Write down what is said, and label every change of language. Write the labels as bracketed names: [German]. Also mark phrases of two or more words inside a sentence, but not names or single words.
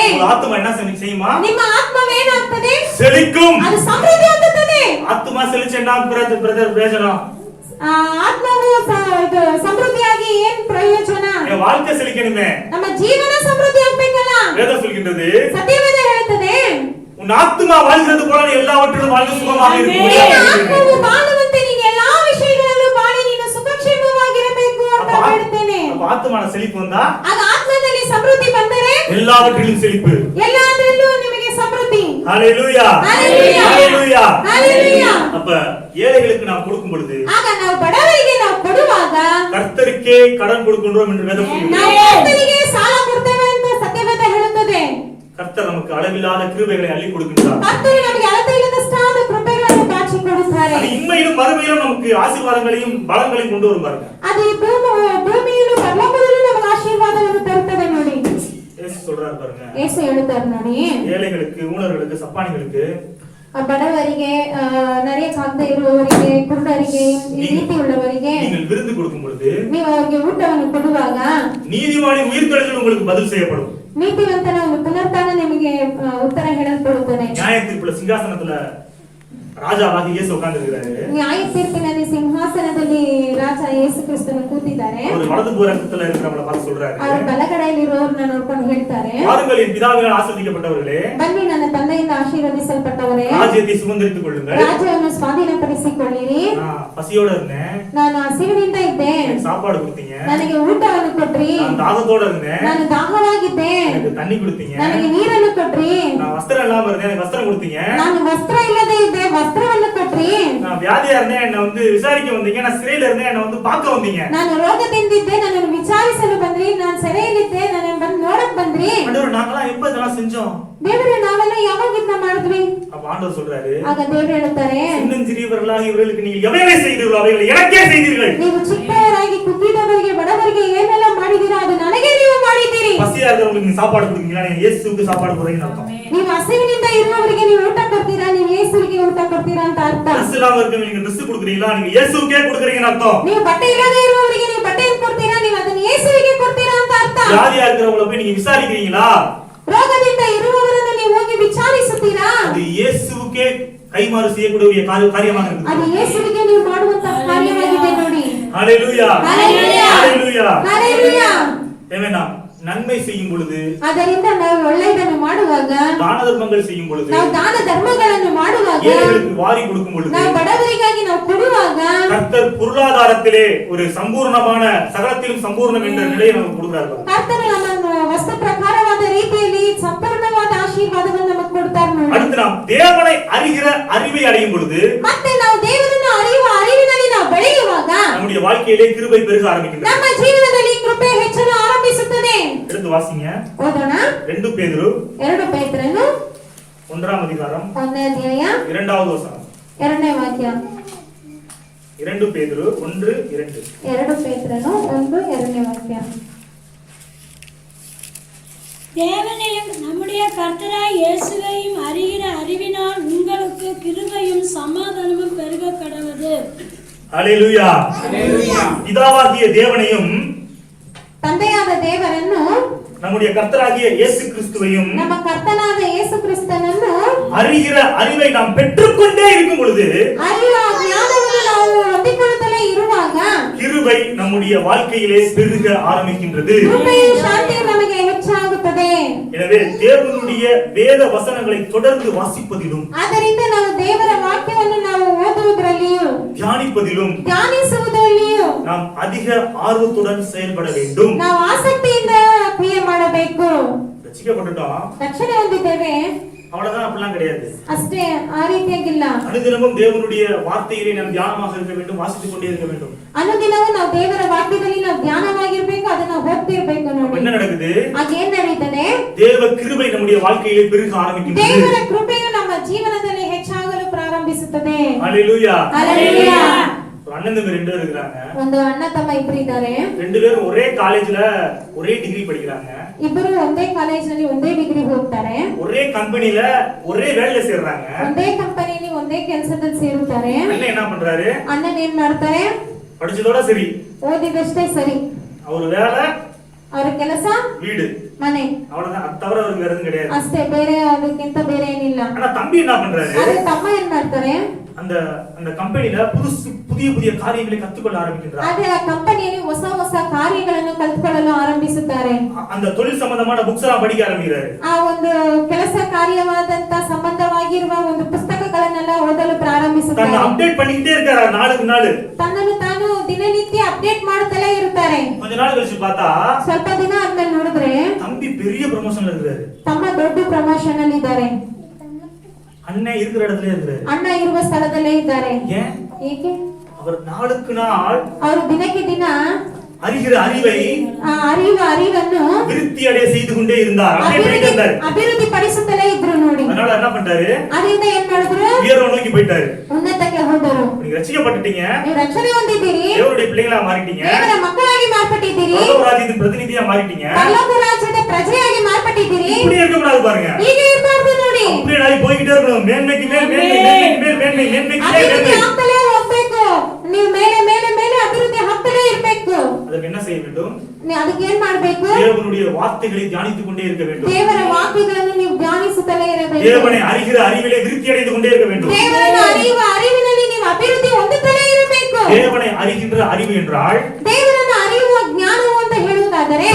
[Tamil] ஆத்மா என்ன செய்யுமா? [Kannada] ನಿಮ್ಮ ಆತ್ಮವೇನಾಗ್ತದೆ? [Tamil] செழிக்கும். [Kannada] ಅದು ಸಮೃದ್ಧಿ ಹೊಂದುತ್ತದೆ. [Tamil] ஆத்மா செழிச்சா பிரதர் பிரயோஜனம். [Kannada] ಆತ್ಮವು ಸಮೃದ್ಧಿಯಾಗಿ ಏನ್ ಪ್ರಯೋಜನ? [Tamil] என் வாழ்க்கை செழிக்கணுமே. [Kannada] ನಮ್ಮ ಜೀವನ ಸಮೃದ್ಧಿ ಆಗ್ಬೇಕಲ್ಲ. [Tamil] வேதம் சொல்கின்றது, [Kannada] ಸತ್ಯವೇದ ಹೇಳ್ತದೆ, [Tamil] உன் ஆத்மா வாழ்கிறது போல நீ எல்லாவற்றிலும் வாழ்ந்து சுகமாக [Kannada] ನಿನ್ನ ಆತ್ಮವು ಬಾಳುವಂತೆ ನೀನು ಎಲ್ಲಾ ವಿಷಯಗಳಲ್ಲೂ ಬಾಳಿ ನೀನು ಸುಖಕ್ಷೇಮವಾಗಿರಬೇಕು ಅಂತ ಹೇಳ್ತೇನೆ. [Tamil] ஆத்மான செழிப்பு வந்தா, [Kannada] ಆಗ ಆತ್ಮದಲ್ಲಿ ಸಮೃದ್ಧಿ ಬಂದರೆ [Tamil] எல்லாவற்றிலும் செழிப்பு. [Kannada] ಎಲ್ಲದರಲ್ಲೂ ನಿಮಗೆ ಸಮೃದ್ಧಿ. [Tamil] ஹalleluya, ஹalleluya, ஹalleluya, ஹalleluya. அப்ப ஏழைகளுக்கு நாம் கொடுக்கும் பொழுது, [Kannada] ಆಗ ನಾವು ಬಡವರಿಗೆ ನಾವು ಕೊಡುವಾಗ [Tamil] கர்த்தருக்கே கடன் கொடுக்கின்றோம் என்று வேதம் சொல்கிறது. [Kannada] ನಾವು ಕರ್ತನಿಗೆ ಸಾಲ ಕೊಡ್ತೇವೆ ಅಂತ ಸತ್ಯವೇದ ಹೇಳುತ್ತದೆ. [Tamil] கர்த்தர் நமக்கு அளவில்லாத கிருபைகளை அள்ளி கொடுக்கின்றார். [Kannada] ಕರ್ತನು ನಮಗೆ ಅಳತೆಯಿಲ್ಲದಷ್ಟಾದ ಕೃಪೆಗಳನ್ನು ಬಾಚಿ ಕೊಡುತ್ತಾರೆ. [Tamil] அது இம்மையிலும் மறுமையிலும் நமக்கு ஆசீர்வாதங்களையும் பலங்களையும் கொண்டு வரும் பாருங்க. [Kannada] ಅದು ಈ ಭೂಮಿಯಲ್ಲೂ ಪರಲೋಕದಲ್ಲೂ ನಮಗೆ ಆಶೀರ್ವಾದವನ್ನು ತರುತ್ತದೆ ನೋಡಿ. [Tamil] இயேசு சொல்றாரு பாருங்க, [Kannada] ಯೇಸು ಹೇಳುತ್ತಾರೆ ನೋಡಿ, [Tamil] ஏழைகளுக்கு, ஊனர்களுக்கு, சப்பானிகளுக்கு, [Kannada] ಬಡವರಿಗೆ, ನಡೆಯಕ್ಕಾಗದೇ ಇರುವವರಿಗೆ, ಕುರುಡರಿಗೆ, ಈ ರೀತಿ உள்ளவರಿಗೆ [Tamil] நீங்கள் விருந்து கொடுக்கும் பொழுது [Kannada] ನೀವು ಅವರಿಗೆ ಊಟವನ್ನು ಕೊಡುವಾಗ [Tamil] நீதிமானின் உயிர்த்தெழுதல் உங்களுக்கு பதில் செய்யப்படும். [Kannada] ನೀತಿವಂತನ ಒಂದು ಪುನರುತ್ಥಾನ ನಿಮಗೆ ಉತ್ತರ ಹೇಳಲ್ಪಡುತ್ತದೆ. [Tamil] நியாய தீர்ப்புல சிங்காசனத்துல ராஜாவாக இயேசு உட்கார்ந்திருக்கிறாரு. [Kannada] ನ್ಯಾಯ ತೀರ್ಪಿನಲ್ಲಿ ಸಿಂಹಾಸನದಲ್ಲಿ ರಾಜ ಯೇಸು ಕ್ರಿಸ್ತನು ಕೂತಿದ್ದಾರೆ. [Tamil] அவர் வலது புறத்துல இருக்கிறவங்கள பார்த்து சொல்றாரு, [Kannada] ಅವರು ಬಲಗಡೆಯಲ್ಲಿರುವವರನ್ನ ನೋಡ್ಕೊಂಡು ಹೇಳ್ತಾರೆ, [Tamil] வாருங்கள் என் பிதாவினால் ஆசீர்வதிக்கப்பட்டவர்களே, [Kannada] ಬನ್ನಿ ನನ್ನ ತಂದೆಯಿಂದ ಆಶೀರ್ವದಿಸಲ್ಪಟ್ಟವರೇ, [Tamil] ராஜ்யத்தை சுதந்தரித்துக் கொள்ளுங்கள். [Kannada] ರಾಜ್ಯವನ್ನು ಸ್ವಾಧೀನಪಡಿಸಿಕೊಳ್ಳಿರಿ. [Tamil] பசியோட இருந்தேன், [Kannada] ನಾನು ಹಸಿವಿನಿಂದ ಇದ್ದೆ, [Tamil] எனக்கு சாப்பாடு கொடுத்தீங்க. [Kannada] ನನಗೆ ಊಟವನ್ನು ಕೊಟ್ರಿ. [Tamil] நான் தாகத்தோட இருந்தேன், [Kannada] ನಾನು ದಾಹವಾಗಿದ್ದೆ, [Tamil] எனக்கு தண்ணி கொடுத்தீங்க. [Kannada] ನನಗೆ ನೀರನ್ನು ಕೊಟ್ರಿ. [Tamil] நான் வஸ்திரம் இல்லாம இருந்தேன், எனக்கு வஸ்திரம் கொடுத்தீங்க. [Kannada] ನಾನು ವಸ್ತ್ರ ಇಲ್ಲದೆ ಇದ್ದೆ, ವಸ್ತ್ರವನ್ನು ಕೊಟ್ರಿ. [Tamil] நான் வியாதியா இருந்தேன், என்ன வந்து விசாரிக்க வந்தீங்க. நான் சிறையில இருந்தேன், என்ன வந்து பார்க்க வந்தீங்க. [Kannada] ನಾನು ರೋಗದಿಂದಿದ್ದೆ, ನನ್ನನ್ನು ವಿಚಾರಿಸಲು ಬಂದ್ರಿ. ನಾನು ಸೆರೆಯಲ್ಲಿದ್ದೆ, ನನ್ನ ಬಂದು ನೋಡಕ್ ಬಂದ್ರಿ. [Tamil] ஆண்டவர், நாங்கலாம் எப்ப இதெல்லாம் செஞ்சோம்? [Kannada] ದೇವರೇ, ನಾವೆಲ್ಲ ಯಾವಾಗ ಇದನ್ನ ಮಾಡಿದ್ವಿ? [Tamil] அப்ப ஆண்டவர் சொல்றாரு, [Kannada] ಆಗ ದೇವರು ಹೇಳುತ್ತಾರೆ, [Tamil] சின்னஞ்சிறியவர்களாக இவர்களுக்கு நீங்கள் எவைகளை செய்தீர்களோ அவைகளை எனக்கே செய்தீர்கள். [Kannada] ನೀವು ಚಿಕ್ಕವರಾಗಿ ಕುಗ್ಗಿದವರಿಗೆ ಬಡವರಿಗೆ ಏನೆಲ್ಲ ಮಾಡಿದಿರೋ ಅದು ನನಗೆ ನೀವು ಮಾಡಿದ್ದೀರಿ. [Tamil] பசியா இருக்கிறவங்களுக்கு நீங்க சாப்பாடு கொடுக்கீங்களா? நீங்க இயேசுவுக்கு சாப்பாடு போறீங்கன்னு அர்த்தம். [Kannada] ನೀವು ಹಸಿವಿನಿಂದ ಇರುವವರಿಗೆ ನೀವು ಊಟ ಕೊಡ್ತೀರಾ, ನೀವು ಯೇಸುವಿಗೆ ಊಟ ಕೊಡ್ತೀರಾ ಅಂತ ಅರ್ಥ. [Tamil] ட்ரெஸ் இல்லாம இருக்கவங்களுக்கு நீங்க ட்ரெஸ் கொடுக்குறீங்களா? நீங்க இயேசுவுக்கே கொடுக்குறீங்கன்னு அர்த்தம். [Kannada] ನೀವು ಬಟ್ಟೆ ಇಲ್ಲದೆ ಇರುವವರಿಗೆ ನೀವು ಬಟ್ಟೆಯನ್ನು ಕೊಡ್ತೀರಾ, ನೀವು ಅದನ್ನು ಯೇಸುವಿಗೆ ಕೊಡ್ತೀರಾ ಅಂತ ಅರ್ಥ. [Tamil] வியாதியா இருக்கிறவங்கள போய் நீங்க விசாரிக்கிறீங்களா? [Kannada] ರೋಗದಿಂದ ಇರುವವರನ್ನು ನೀವು ಹೋಗಿ ವಿಚಾರಿಸುತ್ತೀರಾ? [Tamil] அது இயேசுவுக்கே கைமாறு செய்யக்கூடிய காரியமாக இருக்குது. [Kannada] ಅದು ಯೇಸುವಿಗೆ ನೀವು ಮಾಡುವಂತ ಕಾರ್ಯವಾಗಿದೆ ನೋಡಿ. [Tamil] ஹalleluya, ஹalleluya, ஹalleluya, ஹalleluya. ஏமேனா. நன்மை செய்யும் பொழுது, [Kannada] ಅದರಿಂದ ನಾವು ಒಳ್ಳೆಯದನ್ನು ಮಾಡುವಾಗ, [Tamil] தான தர்மங்கள் செய்யும் பொழுது, [Kannada] ನಾವು ದಾನ ಧರ್ಮಗಳನ್ನು ಮಾಡುವಾಗ, [Tamil] ஏழைகளுக்கு வாரி கொடுக்கும் பொழுது, [Kannada] ನಾವು ಬಡವರಿಗಾಗಿ ನಾವು ಕೊಡುವಾಗ, [Tamil] கர்த்தர் பொருளாதாரத்திலே ஒரு சம்பூர்ணமான சகலத்திலும் சம்பூர்ணம் என்ற நிலையை நமக்கு கொடுக்கிறார். [Kannada] ಕರ್ತನು ನಮ್ಮನ್ನು ವಸ್ತು ಪ್ರಕಾರವಾದ ರೀತಿಯಲ್ಲಿ ಸಂಪೂರ್ಣವಾದ ಆಶೀರ್ವಾದವನ್ನು ನಮಗೆ ಕೊಡ್ತಾರೆ ನೋಡಿ. [Tamil] அடுத்து நாம் தேவனை அறிகிற அறிவை அடையும் பொழுது, [Kannada] ಮತ್ತೆ ನಾವು ದೇವರನ್ನು ಅರಿಯುವ ಅರಿವಿನಲ್ಲಿ ನಾವು ಬೆಳೆಯುವಾಗ, [Tamil] நம்முடைய வாழ்க்கையிலே கிருபை பெருக ஆரம்பிக்கின்றது. [Kannada] ನಮ್ಮ ಜೀವನದಲ್ಲಿ ಕೃಪೆ ಹೆಚ್ಚಲು ಆರಂಭಿಸುತ್ತದೆ. [Tamil] எடுத்து வாசிங்க. [Kannada] ಓದೋಣ. [Tamil] 2 பேதுரு [Kannada] 2 ಪೇತ್ರನು [Tamil] 1ஆம் அதிகாரம் [Kannada] 1ನೇ ಅಧ್ಯಾಯ [Tamil] 2வது வசனம். [Kannada] 2ನೇ ವಾಕ್ಯ. [Tamil] 2 பேதுரு 1:2. [Kannada] 2 ಪೇತ್ರನು 1:2ನೇ ವಾಕ್ಯ. [Tamil] தேவனையும் நம்முடைய கர்த்தராய் இயேசுவையும் அறிகிற அறிவினால் உங்களுக்கு கிருபையும் சமாதானமும் பெருக கடவுது. ஹalleluya, ஹalleluya. பிதாவாகிய தேவனையும் [Kannada] ತಂದೆಯಾದ ದೇವರನ್ನು, [Tamil] நம்முடைய கர்த்தராகிய இயேசு கிறிஸ்துவையும் [Kannada] ನಮ್ಮ ಕರ್ತನಾದ ಯೇಸು ಕ್ರಿಸ್ತನನ್ನು [Tamil] அறிகிற அறிவை நாம் பெற்றுக்கொண்டே இருக்கும் பொழுது, [Kannada] ಅರಿಯುವ ಜ್ಞಾನವನ್ನು ನಾವು ಹೊಂದಿಕೊಳ್ಳುತ್ತಲೇ ಇರುವಾಗ, [Tamil] கிருபை நம்முடைய வாழ்க்கையிலே பெருக ஆரம்பிக்கின்றது. [Kannada] ಕೃಪೆಯು ಶಾಂತಿಯು ನಮಗೆ ಹೆಚ್ಚಾಗುತ್ತದೆ. [Tamil] எனவே தேவனுடைய வேத வசனங்களை தொடர்ந்து வாசிப்பதிலும், [Kannada] ಆದ್ದರಿಂದ ನಾವು ದೇವರ ವಾಕ್ಯವನ್ನು ನಾವು ಓದುವುದರಲ್ಲಿಯೂ [Tamil] தியானிப்பதிலும் [Kannada] ಧ್ಯಾನಿಸುವುದರಲ್ಲಿಯೂ [Tamil] நாம் அதிக ஆர்வத்துடன் செயல்பட வேண்டும். [Kannada] ನಾವು ಆಸಕ್ತಿಯಿಂದ ಕ್ರಿಯೆ ಮಾಡಬೇಕು. [Tamil] ரட்சிக்கப்பட்டுட்டோம், [Kannada] ರಕ್ಷಣೆ ಹೊಂದಿದ್ದೇವೆ, [Tamil] அவ்வளவுதான், அப்படிலாம் கிடையாது. [Kannada] ಅಷ್ಟೇ, ಆ ರೀತಿಯಾಗಿಲ್ಲ. [Tamil] அனுதினமும் தேவனுடைய வார்த்தையிலே நாம் தியானமாக இருக்க வேண்டும், வாசித்துக் கொண்டே இருக்க வேண்டும். [Kannada] ಅನುದಿನವೂ ನಾವು ದೇವರ ವಾಕ್ಯದಲ್ಲಿ ನಾವು ಧ್ಯಾನವಾಗಿರ್ಬೇಕು, ಅದನ್ನ ಹೋಗ್ತಿರ್ಬೇಕು [Tamil] அப்ப [Kannada] ನೋಡಿ. [Tamil] என்ன நடக்குது? [Kannada] ಹಾಗೇನ್ ನಡೀತದೆ? [Tamil] தேவ கிருபை நம்முடைய வாழ்க்கையிலே பெருக ஆரம்பிக்கின்றது. [Kannada] ದೇವರ ಕೃಪೆಯು ನಮ್ಮ ಜೀವನದಲ್ಲಿ ಹೆಚ್ಚಾಗಲು ಪ್ರಾರಂಭಿಸುತ್ತದೆ. [Tamil] ஹalleluya, ஹalleluya. ஒரு அண்ணன் தம்பி 2 பேர் இருக்காங்க. [Kannada] ಒಂದು ಅಣ್ಣ ತಮ್ಮ ಇಬ್ರು ಇದ್ದಾರೆ. [Tamil] 2 பேரும் ஒரே காலேஜ்ல ஒரே டிகிரி படிக்கிறாங்க. [Kannada] ಇಬ್ಬರು ಒಂದೇ ಕಾಲೇಜಿನಲ್ಲಿ ಒಂದೇ ಡಿಗ್ರಿ ಹೋಗ್ತಾರೆ. [Tamil] ஒரே கம்பெனில ஒரே வேலையில சேர்றாங்க. [Kannada] ಒಂದೇ ಕಂಪನಿಯಲ್ಲಿ ಒಂದೇ ಕೆಲಸದಲ್ಲಿ ಸೇರುತ್ತಾರೆ. [Tamil] அண்ணன் என்ன பண்றாரு? [Kannada] ಅಣ್ಣನ್ ಏನ್ ಮಾಡ್ತಾರೆ? [Tamil] படிச்சதோட சரி, [Kannada] ಓದಿದಷ್ಟೇ ಸರಿ, [Tamil] அவர் வேலை, [Kannada] ಅವರ ಕೆಲಸ, [Tamil] வீடு, [Kannada] ಮನೆ, [Tamil] அவ்வளவுதான். அது தவிர அவருக்கு வேற எதுவும் கிடையாது. [Kannada] ಅಷ್ಟೇ, ಬೇರೆ ಅದಕ್ಕಿಂತ ಬೇರೆ ಏನಿಲ್ಲ. [Tamil] ஆனா தம்பி என்ன பண்றாரு? [Kannada] ಆದ್ರೆ ತಮ್ಮ ಏನ್ ಮಾಡ್ತಾರೆ? [Tamil] அந்த அந்த கம்பெனில புதிய புதிய காரியங்களை கத்துக்கொள்ள ஆரம்பிக்கின்றார். [Kannada] ಆದ್ರೆ ಆ ಕಂಪನಿಯಲ್ಲಿ ಹೊಸ ಹೊಸ ಕಾರ್ಯಗಳನ್ನು ಕಲ್ತ್ಕೊಳ್ಳಲು ಆರಂಭಿಸುತ್ತಾರೆ. [Tamil] அந்த தொழில் சம்பந்தமான புக்ஸ் எல்லாம் படிக்க ஆரம்பிக்கிறாரு. [Kannada] ಆ ಒಂದು ಕೆಲಸ ಕಾರ್ಯವಾದಂತ ಸಂಬಂಧವಾಗಿರುವ ಒಂದು ಪುಸ್ತಕಗಳನ್ನೆಲ್ಲ ಓದಲು ಪ್ರಾರಂಭಿಸುತ್ತಾರೆ. [Tamil] தன்னை அப்டேட் பண்ணிக்கிட்டே இருக்காரு நாளுக்கு நாள். [Kannada] ತನ್ನನ್ನು ತಾನು ದಿನನಿತ್ಯ ಅಪ್ಡೇಟ್ ಮಾಡುತ್ತಲೇ ಇರ್ತಾರೆ. [Tamil] கொஞ்ச நாள் கழிச்சு பார்த்தா [Kannada] ಸ್ವಲ್ಪ ದಿನ ಆದ್ಮೇಲೆ ನೋಡಿದ್ರೆ [Tamil] தம்பி பெரிய ப்ரமோஷன்ல இருக்காரு. [Kannada] ತಮ್ಮ ದೊಡ್ಡ ಪ್ರಮೋಷನ್ ಅಲ್ಲಿ ಇದ್ದಾರೆ. [Tamil] அண்ணன் இருக்கிற இடத்துல இருக்காரு. [Kannada] ಅಣ್ಣ ಇರುವ ಸ್ಥಳದಲ್ಲೇ ಇದ್ದಾರೆ. [Tamil] ஏன்? [Kannada] ಏಕೆ? [Tamil] அவர் நாளுக்கு நாள் [Kannada] ಅವರು ದಿನಕ್ಕೆ ದಿನ [Tamil] அறிகிற அறிவை [Kannada] ಅರಿಯುವ ಅರಿವನ್ನು [Tamil] விருத்தி அடைய செய்து கொண்டே இருந்தார். அப்படியே போயிட்டே இருந்தார். [Kannada] ಅಭಿವೃದ್ಧಿ ಪಡಿಸುತ್ತಲೇ ಇದ್ರು ನೋಡಿ. [Tamil] அதனால என்ன பண்றாரு? [Kannada] ಅದರಿಂದ ಏನ್ ಮಾಡಿದ್ರು? [Tamil] உயர்வை நோக்கி போயிட்டாரு. [Kannada] ಉನ್ನತಕ್ಕೆ ಹೋದರು. [Tamil] நீங்க ரட்சிக்கப்பட்டுட்டீங்க, [Kannada] ನೀವು ರಕ್ಷಣೆ ಹೊಂದಿದ್ದೀರಿ, [Tamil] தேவனுடைய பிள்ளைகளா மாறிட்டீங்க, [Kannada] ದೇವರ ಮಕ್ಕಳಾಗಿ ಮಾರ್ಪಟ್ಟಿದ್ದೀರಿ, [Tamil] பரலோக ராஜ்யத்தின் பிரதிநிதியா மாறிட்டீங்க. [Kannada] ಪರಲೋಕ ರಾಜ್ಯದ ಪ್ರಜೆಯಾಗಿ ಮಾರ್ಪಟ್ಟಿದ್ದೀರಿ. [Tamil] இப்படி இருக்க கூடாது பாருங்க. [Kannada] ಹೀಗೆ ಇರಬಾರ್ದು ನೋಡಿ. [Tamil] அப்படியே நாளை போய்கிட்டே இருக்கணும். மேன்மைக்கு மேல் மேன்மை, மேன்மைக்கு மேல் மேன்மை, மேன்மைக்கு மேல் [Kannada] ಅಭಿವೃದ್ಧಿ [Tamil] மேன்மை. [Kannada] ಆಗ್ತಲೇ ಹೋಗ್ಬೇಕು. ನೀವು ಮೇಲೆ ಮೇಲೆ ಮೇಲೆ ಅಭಿವೃದ್ಧಿ ಆಗ್ತಲೇ ಇರ್ಬೇಕು. [Tamil] ಅದಕ್ಕೆ என்ன செய்ய வேண்டும்? [Kannada] ಅದಕ್ಕೆ ಏನ್ ಮಾಡ್ಬೇಕು? [Tamil] தேவனுடைய வார்த்தைகளை தியானித்துக் கொண்டே இருக்க வேண்டும். [Kannada] ದೇವರ ವಾಕ್ಯಗಳನ್ನು ನೀವು ಧ್ಯಾನಿಸುತ್ತಲೇ ಇರಬೇಕು. [Tamil] தேவனை அறிகிற அறிவிலே விருத்தி அடைந்து கொண்டே இருக்க வேண்டும். [Kannada] ದೇವರನ್ನು ಅರಿಯುವ ಅರಿವಿನಲ್ಲಿ ನೀವು ಅಭಿವೃದ್ಧಿ ಹೊಂದುತ್ತಲೇ ಇರಬೇಕು. [Tamil] தேவனை அறிகின்ற அறிவு என்றால் [Kannada] ದೇವರನ್ನು ಅರಿಯುವ ಜ್ಞಾನವು ಅಂತ ಹೇಳುವುದಾದರೆ